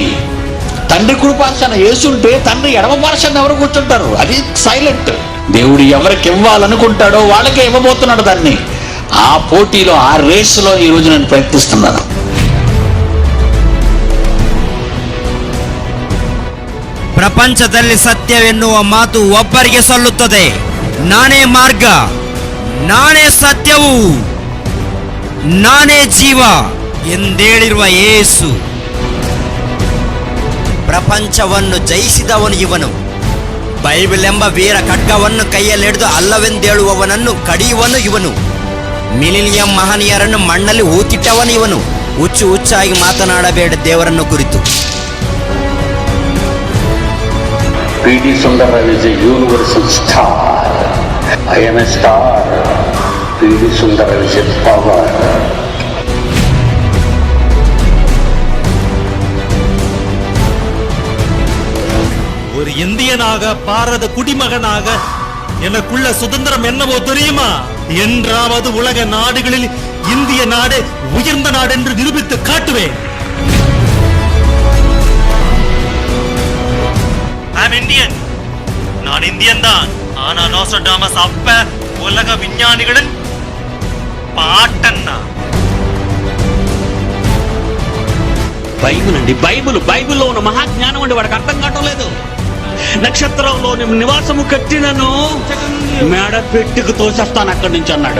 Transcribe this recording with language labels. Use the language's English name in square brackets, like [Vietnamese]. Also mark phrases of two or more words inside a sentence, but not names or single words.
[Telugu] తండ్రి కుడిపార్శాన యేసుంటే తండ్రి ఎడమ పార్శాన ఎవరు కూర్చుంటారు? అది సైలెంట్. దేవుడు ఎవరికి ఇవ్వాలనుకుంటాడో వాళ్ళకే ఇవ్వబోతున్నాడు దాన్ని. ఆ పోటీలో, ఆ రేసులో ఈ రోజు నేను ప్రయత్నిస్తున్నాను. [Kannada] ಪ್ರಪಂಚದಲ್ಲಿ ಸತ್ಯವೆನ್ನುವ ಮಾತು ಒಬ್ಬರಿಗೆ ಸಲ್ಲುತ್ತದೆ. ನಾನೇ ಮಾರ್ಗ, ನಾನೇ ಸತ್ಯವು, ನಾನೇ ಜೀವ ಎಂದೇಳಿರುವ ಯೇಸು. ಪ್ರಪಂಚವನ್ನು ಜಯಿಸಿದವನು ಇವನು. ಬೈಬಲ್ ಎಂಬ ವೀರ ಖಡ್ಗವನ್ನು ಕೈಯಲ್ಲಿಡಿದು ಅಲ್ಲವೆಂದೇಳುವವನನ್ನು ಕಡಿಯುವನು ಇವನು. ಮಿಲಿನಿಯಂ ಮಹನೀಯರನ್ನು ಮಣ್ಣಲ್ಲಿ ಊತಿಟ್ಟವನು ಇವನು. ಹುಚ್ಚು ಹುಚ್ಚಾಗಿ ಮಾತನಾಡಬೇಡ ದೇವರನ್ನು ಕುರಿತು. [English] P.D. Sundararavi is a universal star. I am a star. P.D. Sundararavi is a power. [Tamil] ஒரு இந்தியனாக பாரத குடிமகனாக எனக்குள்ள சுதந்திரம் என்னவோ தெரியுமா? என்றாவது உலக நாடுகளில் இந்திய நாடு உயர்ந்த நாடு என்று நிரூபித்து காட்டுவேன். [English] I'm Indian. [Tamil] நான் இந்தியன் தான். ஆனா நோஸ்ட்ராடமஸ் அப்ப உலக விஞ்ஞானிகளின் పాటన్నా. [Telugu] బైబిల్ అండి, బైబిల్లో ఉన్న మహాజ్ఞానం అండి. వాడికి అర్థం కావట్లేదు. నక్షత్రంలో నివాసము కట్టినను మేడ పెట్టుకు తోసేస్తాను అక్కడి నుంచి అన్నాడు.